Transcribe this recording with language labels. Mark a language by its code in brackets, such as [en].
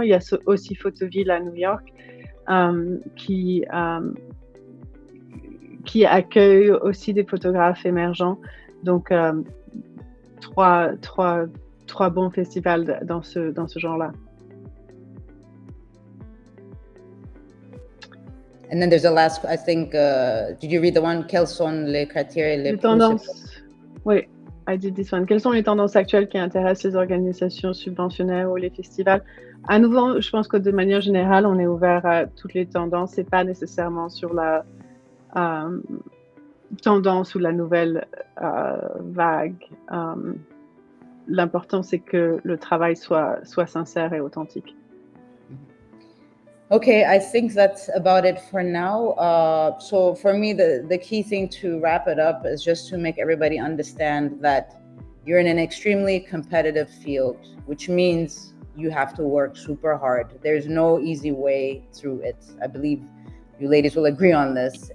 [fr] Il y a aussi Photoville à New York qui accueille aussi des photographes émergents. Donc, trois bons festivals dans ce genre-là. [en] And then there's the last, I think, did you read the one? [fr] Quelles sont les critères les tendances? Oui, [en] I did this one. [fr] Quelles sont les tendances actuelles qui intéressent les organisations subventionnaires ou les festivals? À nouveau, je pense que de manière générale, on est ouvert à toutes les tendances et pas nécessairement sur la tendance ou la nouvelle vague. L'important, c'est que le travail soit sincère et authentique. [en] Okay, I think that's about it for now. So for me, the key thing to wrap it up is just to make everybody understand that you're in an extremely competitive field, which means you have to work super hard. There's no easy way through it. I believe you ladies will agree on this.